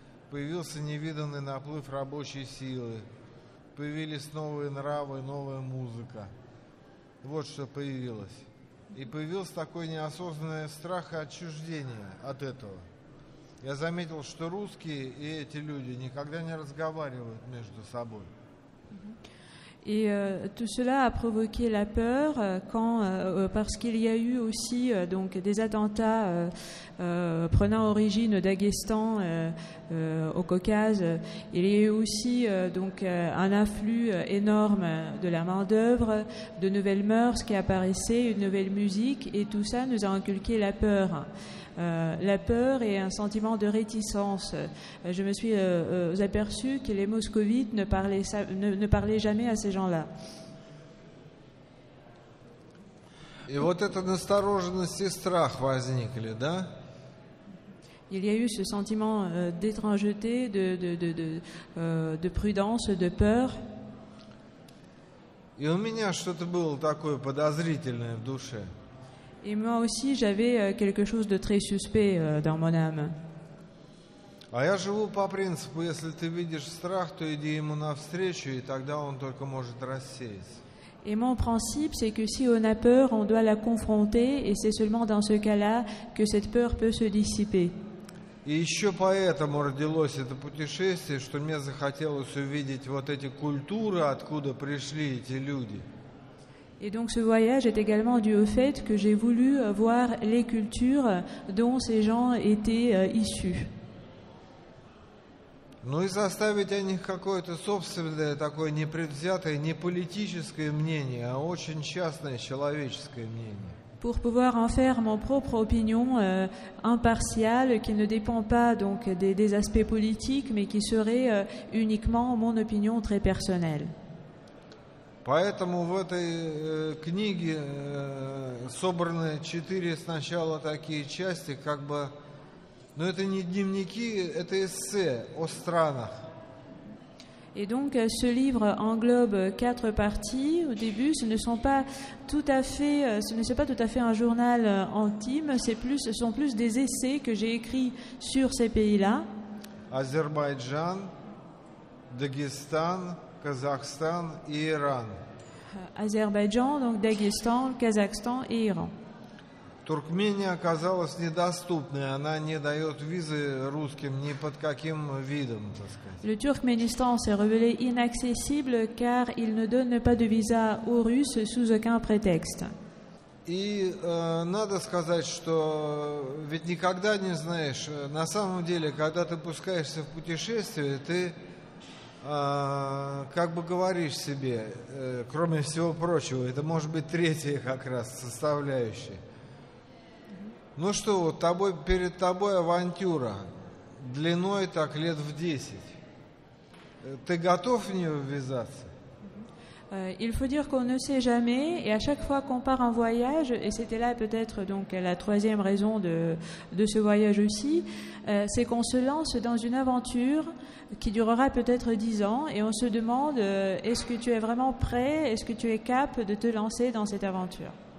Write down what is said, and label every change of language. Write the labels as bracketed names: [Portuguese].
[Russian] Появился невиданный наплыв рабочей силы, появились новые нравы, новая музыка. Вот что появилось. И появился такой неосознанный страх и отчуждение от этого. Я заметил, что русские и эти люди никогда не разговаривают между собой. [French] Et tout cela a provoqué la peur parce qu'il y a eu aussi donc des attentats prenant origine au Daghestan, au Caucase. Il y a eu aussi donc un afflux énorme de la main-d'œuvre, de nouvelles mœurs qui apparaissaient, une nouvelle musique, et tout ça nous a inculqué la peur. La peur et un sentiment de réticence. Je me suis aperçu que les moscovites ne parlaient jamais à ces gens-là. [Russian] И вот эта настороженность и страх возникли, да? [French] Il y a eu ce sentiment d'étrangeté, de prudence, de peur. [Russian] И у меня что-то было такое подозрительное в душе. [French] Et moi aussi, j'avais quelque chose de très suspect dans mon âme. [Russian] А я живу по принципу, если ты видишь страх, то иди ему навстречу, и тогда он только может рассеяться. [French] Et mon principe, c'est que si on a peur, on doit la confronter, et c'est seulement dans ce cas-là que cette peur peut se dissiper. [Russian] И еще поэтому родилось это путешествие, что мне захотелось увидеть вот эти культуры, откуда пришли эти люди. [French] Et donc ce voyage est également dû au fait que j'ai voulu voir les cultures dont ces gens étaient issus. [Russian] Ну и составить о них какое-то собственное, такое непредвзятое, не политическое мнение, а очень частное человеческое мнение. [French] Pour pouvoir en faire mon propre opinion impartiale, qui ne dépend pas donc des aspects politiques, mais qui serait uniquement mon opinion très personnelle. [Russian] Поэтому в этой книге собраны 4 сначала такие части, как бы, но это не дневники, это эссе о странах. [French] Et donc ce livre englobe 4 parties. Au début, ce ne sont pas tout à fait un journal intime, ce sont plus des essais que j'ai écrits sur ces pays-là. [Russian] Азербайджан, Дагестан, Казахстан и Иран. [French] Azerbaïdjan, donc Daghestan, Kazakhstan et Iran. [Russian] Туркмения оказалась недоступной, она не дает визы русским ни под каким видом, так сказать. [French] Le Turkménistan s'est révélé inaccessible car il ne donne pas de visa aux Russes sous aucun prétexte. [Russian] И надо сказать, что ведь никогда не знаешь, на самом деле, когда ты пускаешься в путешествие, ты как бы говоришь себе, кроме всего прочего, это может быть третья как раз составляющая. Ну что, вот перед тобой авантюра, длиной так лет в 10. Ты готов в нее ввязаться? [French] Il faut dire qu'on ne sait jamais, et à chaque fois qu'on part en voyage, et c'était là peut-être donc la 3e raison de ce voyage aussi, c'est qu'on se lance dans une aventure qui durera peut-être 10 ans, et on se demande est-ce que tu es vraiment prêt, est-ce que tu es capable de te lancer dans cette aventure.